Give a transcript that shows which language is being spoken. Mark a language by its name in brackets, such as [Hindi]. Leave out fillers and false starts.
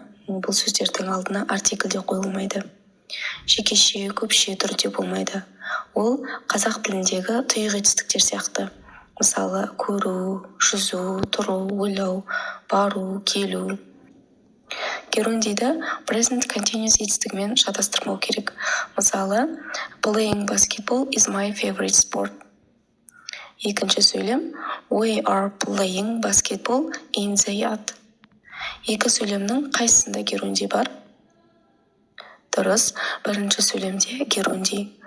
[Kazakh] Бұл сөздердің алдына артикль де қойылмайды. Жекеше, көпше түрде болмайды. Ол қазақ тіліндегі тұйық етістіктер сияқты. Мысалы, көру, жүзу, тұру, ойлау, бару, келу. Герундиді present continuous етістігімен шатастырмау керек. [English] Мысалы, playing basketball is my favorite sport. Екінші сөйлем, we are playing basketball in the yard. [Kazakh] Екі сөйлемнің қайсында геруndi бар? Дұрыс, бірінші сөйлемде геруndi.